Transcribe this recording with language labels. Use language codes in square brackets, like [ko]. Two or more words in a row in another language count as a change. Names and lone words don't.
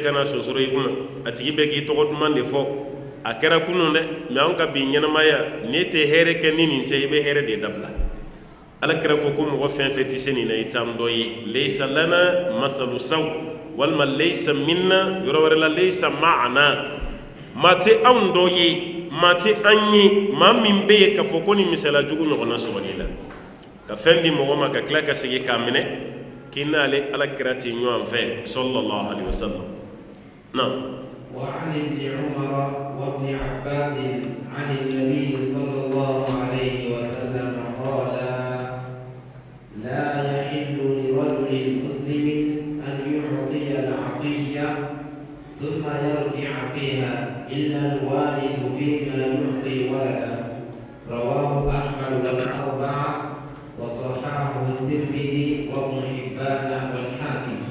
[bm] kana sonsoro i kunna a tigi bɛɛ k'i tɔgɔ duman de fɔ a kɛra kunun dɛ mais anw ka bi ɲɛnamaya n'e tɛ hɛrɛ kɛ ni nin tɛ i bɛ hɛrɛ de dabila alakira ko ko mɔgɔ fɛn fɛn tɛ se nin na i t'an dɔ ye [ar] ليس لنا مثل السوء [bm] walima [ar] ليس منا [bm] yɔrɔ wɛrɛ la [ar] ليس معنا [bm] maa tɛ anw dɔ ye maa tɛ an ye maa min bɛ yen k'a fɔ ko nin misala jugu ɲɔgɔnna sɔrɔ i la ka fɛn di mɔgɔ ma ka tila ka segin k'a minɛ k'i n'ale alakira tɛ ɲɔgɔn fɛ [ar] صلى الله عليه وسلم [bm] na [ar] وعن ابن عمر وابن عباس عن النبي صلى الله عليه وسلم قال لا يحل لرجل مسلم أن يعطي العطية ثم يرجع فيها إلا الوالد فيما يعطي ولده رواه أحمد والأربعة وصححه الترمذي وابن حبان والحاكم.